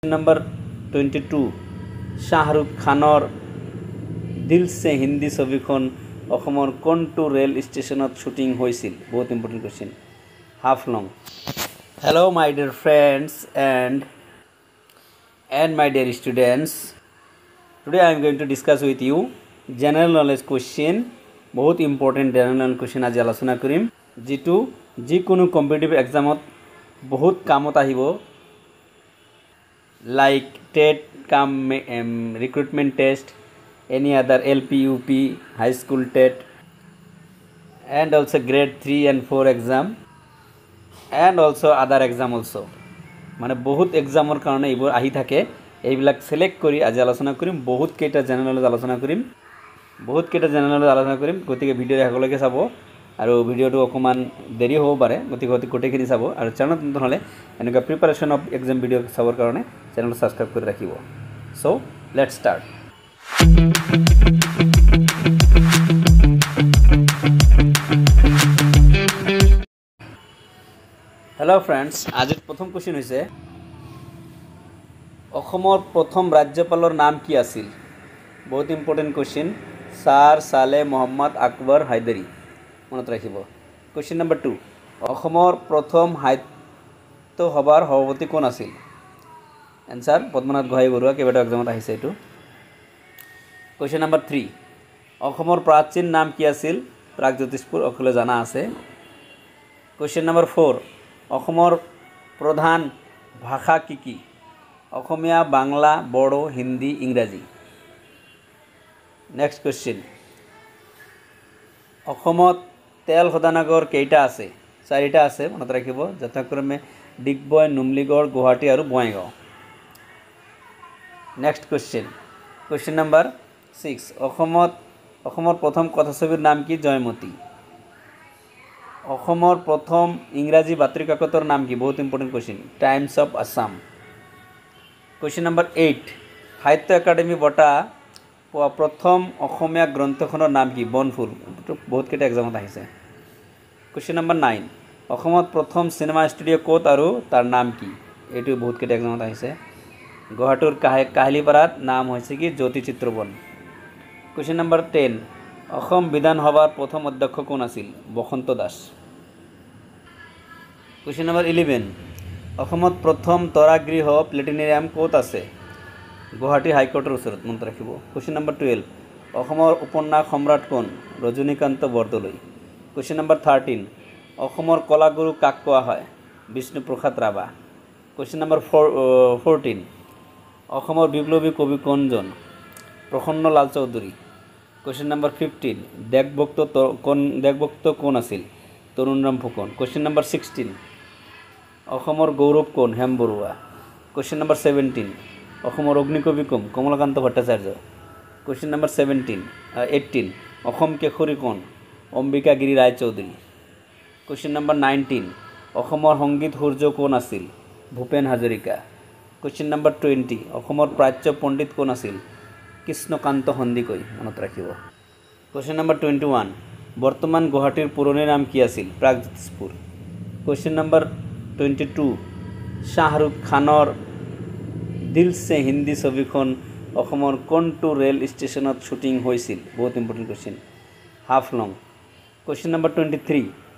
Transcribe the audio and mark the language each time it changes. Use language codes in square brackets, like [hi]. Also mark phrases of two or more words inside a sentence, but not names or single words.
[as] নম্বৰ 22 শাহৰুখ খানৰ দিল সে হিন্দী ছবিখন অসমৰ কোনটো ৰেল ষ্টেচনত শুটিং হৈছিল বহুত [en] important question [as] হাফ লং [en] hello my dear friends and my dear students today I am going to discuss with you general knowledge question बहुत important general knowledge question [as] আজি আলোচনা কৰিম যেটো যিকোনো [en] competitive exam [as] বহুত কামত আহিব [en] like TET come recruitment test any other LP UP high school TET and also grade 3 and 4 exam and also other exam also [as] মানে বহুত এক্সামৰ কাৰণে এইবোৰ আহি থাকে এইবিলাক সিলেক্ট কৰি আজি আলোচনা কৰিম বহুত কেইটা [en] general knowledge [as] আলোচনা কৰিম গতিকে ভিডিও আগলৈকে চাব আৰু ভিডিওটো অকমান দেৰি হ'ব পাৰে গতিকে গোটেইখিনি চাব আৰু চেনেলত নতুন হলে এনেকা [en] preparation of exam [as] ভিডিও চাবৰ কাৰণে চেনেলটো সাবস্ক্ৰাইব কৰি ৰাখিব [en] so let's start hello friends [hi] आज प्रथम क्वेश्चन [as] হৈছে অসমৰ প্ৰথম ৰাজ্যপালৰ নাম কি আছিল বহুত [en] important question [as] স্যার সালে মোহাম্মদ আকবর হায়দারি মনত ৰাখিব [en] question number 2 [as] অসমৰ প্ৰথম সাহিত্য সভাৰ সভাপতি কোন আছিল आंसर পদ্মনাথ গোহাঁই বৰুৱা কেইবাটা এক্সামত আহিছে এটো [en] question number 3 [as] অসমৰ প্ৰাচীন নাম কি আছিল প্ৰাগজ্যোতিষপুৰ অকলে জানা আছে [en] question number 4 [as] অসমৰ প্ৰধান ভাষা কি কি অসমীয়া বাংলা বড়ো হিন্দী ইংৰাজী [en] next question [as] অসমত তেল শোধনাগাৰ কেইটা আছে চাৰিটা আছে মনত ৰাখিব যথাক্ৰমে ডিগবয় নুমলিগড় গুৱাহাটী আৰু বঙাইগাঁও [en] next question number 6 [as] অসমৰ প্ৰথম কথাছবিৰ নাম কি জয়মতী অসমৰ প্ৰথম ইংৰাজী বাতৰি কাকতৰ নাম কি বহুত [en] important question [as] টাইমস অফ আসাম [en] question number 8 [as] সাহিত্য একাডেমি বঁটা প্ৰথম অসমীয়া গ্ৰন্থখনৰ নাম কি বনফুল বহুত কেইটা এক্সামত আহিছে [en] question number 9 [as] অসমত প্ৰথম সিনেমা ষ্টুডিও ক'ত আৰু তাৰ নাম কি এটো বহুত কেইটা এক্সামত আহিছে গুৱাহাটীৰ কাহিলিপাৰাত নাম হৈছে কি জ্যোতি চিত্ৰবন [en] question number 10 [as] অসম বিধানসভাৰ প্ৰথম অধ্যক্ষ কোন আছিল বসন্ত দাস [en] question number 11 [as] অসমত প্ৰথম তৰাগৃহ প্লেনেটৰিয়াম ক'ত আছে গুৱাহাটী হাইকোৰ্টৰ ওচৰত মনত ৰাখিব [en] question number 12 [as] অসমৰ উপন্যাস সম্ৰাট কোন ৰজনীকান্ত বৰদলৈ [en] question number 13 [as] অসমৰ কলাগুৰু কাক কোৱা হয় বিষ্ণুপ্ৰসাদ ৰাভা [en] question number 14 [as] অসমৰ বিপ্লবী কবি কোনজন প্ৰসন্নলাল চৌধুৰী [en] question number 15 [as] দেশভক্ত কোন আছিল তৰুণৰাম ফুকন [en] question number 16 [as] অসমৰ গৌৰৱ কোন হেম বৰুৱা [en] question number 17 [as] অসমৰ অগ্নিকবি কোন কমলাকান্ত ভট্টাচাৰ্য [en] question number 18 [as] অসম কেশৰী কোন অম্বিকাগিৰি ৰায় চৌধুৰী [en] question number 19 [as] অসমৰ সংগীত সূৰ্য কোন আছিল ভূপেন হাজৰিকা [en] question number 20 [as] অসমৰ প্ৰাচ্য পণ্ডিত কোন আছিল কৃষ্ণকান্ত সন্দিকৈ মনত ৰাখিব [en] question number 21 [as] বৰ্তমান গুৱাহাটীৰ পুৰণি নাম কি আছিল প্ৰাগজ্যোতিষপুৰ [en] question number 22 [as] শাহৰুখ খানৰ দিল সে হিন্দি ছবিখন অসমৰ কোনটো ৰেল ষ্টেচনত শুটিং হৈছিল বহুত [en] important question [as] হাফ লং [en] question number 23